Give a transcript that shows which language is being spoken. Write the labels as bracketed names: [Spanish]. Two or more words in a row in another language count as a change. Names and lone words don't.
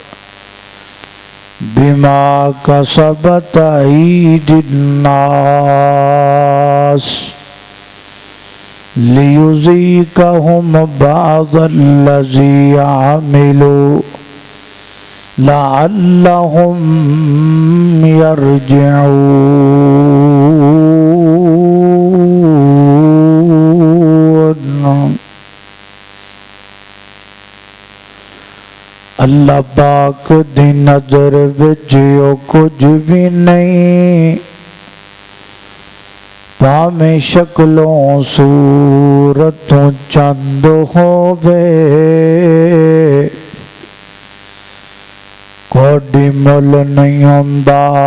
[Arabic] بما کسبت ایدی الناس لیذیقہم بعض الذی عملوا لعلہم یرجعون۔ [Punjabi] اللہ پاک دی نظر وچ او کچھ بھی نہیں، پاویں شکلوں صورتوں چند ہووے، کوئی مل نہیں ہوندا